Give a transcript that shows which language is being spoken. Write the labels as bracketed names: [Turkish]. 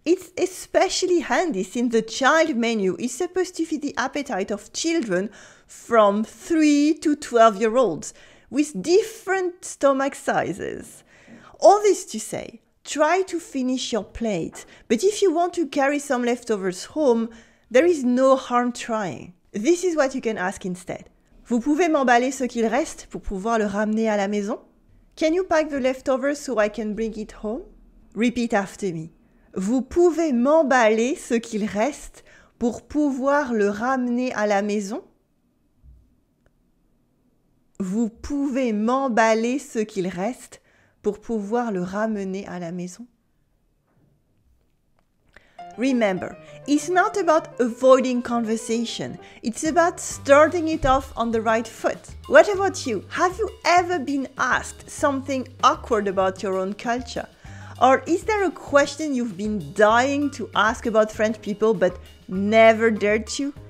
[English] It's especially handy since the child menu is supposed to feed the appetite of children from 3 to 12-year-olds with different stomach sizes. All this to say, try to finish your plate, but if you want to carry some leftovers home, there is no harm trying. This is what you can ask instead. [French] Vous pouvez m'emballer ce qu'il reste pour pouvoir le ramener à la maison? [English] Can you pack the leftovers so I can bring it home? Repeat after me. [French] Vous pouvez m'emballer ce qu'il reste pour pouvoir le ramener à la maison? Vous pouvez m'emballer ce qu'il reste pour pouvoir le ramener à la maison? [English] Remember, it's not about avoiding conversation. It's about starting it off on the right foot. What about you? Have you ever been asked something awkward about your own culture? Or is there a question you've been dying to ask about French people but never dared to?